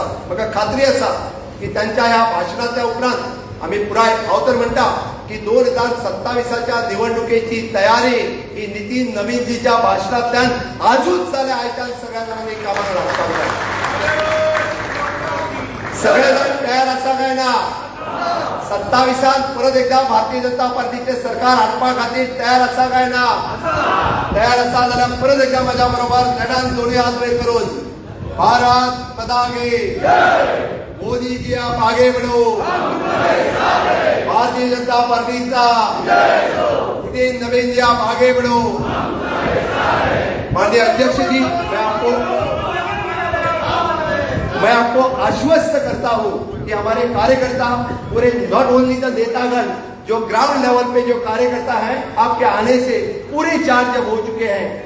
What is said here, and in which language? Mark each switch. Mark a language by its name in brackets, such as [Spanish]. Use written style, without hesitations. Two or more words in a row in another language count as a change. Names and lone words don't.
[Konkani] म्हाका खात्री आसा की त्यांच्या ह्या भाशणाच्या उपरांत आम्ही पुराय हांव तर म्हणटा की 2027च्या निवडणुकेची तयारी ही नितीन नवीनजीच्या भाशणांतल्यान आजूच जाल्या आयच्यान सगळ्या जाणांनी कामाक लागपाक जाय. सगळे जाण तयार आसा काय ना? 27 परत एकदा भारतीय जनता पार्टीचे सरकार हाडपा खातीर तयार आसा काय ना? तयार आसा जाल्यार परत एकदा म्हज्या बरोबर नेटान दोन्ही हात वयर करून [Hindi] भारत माता की मोदी जी आप आगे बढ़ो, भारतीय जनता पार्टी का नितीन नवीन जी आप आगे बढ़ो. माननीय अध्यक्ष जी मैं आपको आश्वस्त करता हूं कि हमारे कार्यकर्ता पूरे [English] not only the [Hindi] नेतागण जो [English] ground level [Hindi] पे जो कार्यकर्ता है आपके आने से पूरे चार्ज हो चुके हैं.